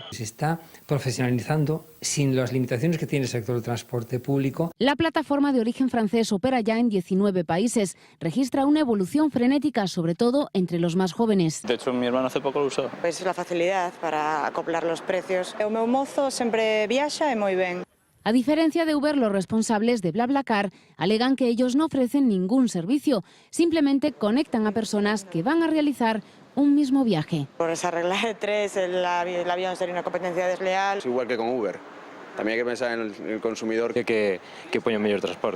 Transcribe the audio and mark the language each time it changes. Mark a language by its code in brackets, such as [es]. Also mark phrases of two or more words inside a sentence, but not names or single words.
[es] Se está profesionalizando sin las limitaciones que tiene el sector del transporte público. La plataforma de origen francés opera ya en 19 países. Registra una evolución frenética, sobre todo entre los más jóvenes. De hecho, mi hermano hace poco lo usó. Pues la facilidad para acoplar los precios. [gl] O meu mozo sempre viaxa e moi ben. [es] A diferencia de Uber, los responsables de BlaBlaCar alegan que ellos no ofrecen ningún servicio, simplemente conectan a personas que van a realizar un mismo viaje. Por esa regla de tres, el avión sería una competencia desleal. Es igual que con Uber. También hay que pensar en el consumidor que pone un mejor transporte.